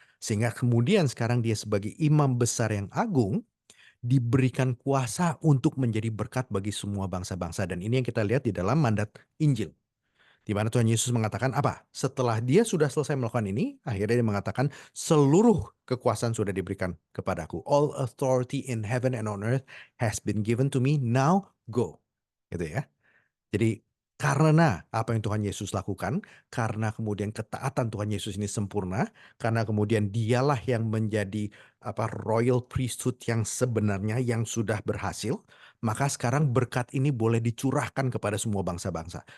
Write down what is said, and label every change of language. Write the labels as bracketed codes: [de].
[id] Sehingga kemudian sekarang dia sebagai imam besar yang agung diberikan kuasa untuk menjadi berkat bagi semua bangsa-bangsa. Dan ini yang kita lihat di dalam mandat Injil. Di mana Tuhan Yesus mengatakan apa? Setelah dia sudah selesai melakukan ini, akhirnya dia mengatakan seluruh kekuasaan sudah diberikan kepadaku. [en] All authority in heaven and on earth has been given to me. Now go. [id] Gitu ya. Jadi karena apa yang Tuhan Yesus lakukan, karena kemudian ketaatan Tuhan Yesus ini sempurna, karena kemudian dialah yang menjadi royal priesthood yang sebenarnya yang sudah berhasil, maka sekarang berkat ini boleh dicurahkan kepada semua bangsa-bangsa.